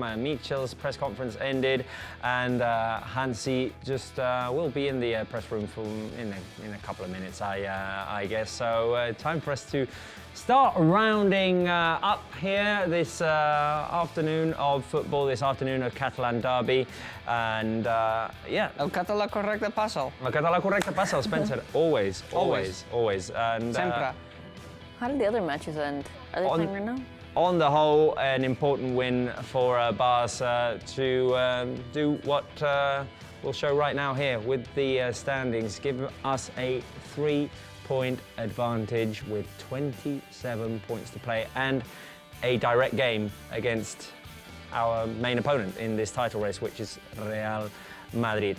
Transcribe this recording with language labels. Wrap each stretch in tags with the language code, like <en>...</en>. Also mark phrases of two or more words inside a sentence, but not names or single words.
<en>Michel's press conference ended, and Hansi just will be in the press room in a couple of minutes, I guess. So time for us to start rounding up here this afternoon of football, this afternoon of Catalan derby, and yeah.</en> <ca>El català correcte passo. El català correcte passo, Spencer.</ca> <en>Always. And</en> <ca>Sempre.</ca> <en>How did the other matches end? Are they playing right now? On the whole, an important win for Barça to do what we'll show right now here with the standings. Give us a 3-point advantage with 27 points to play and a direct game against our main opponent in this title race, which is Real Madrid.</en>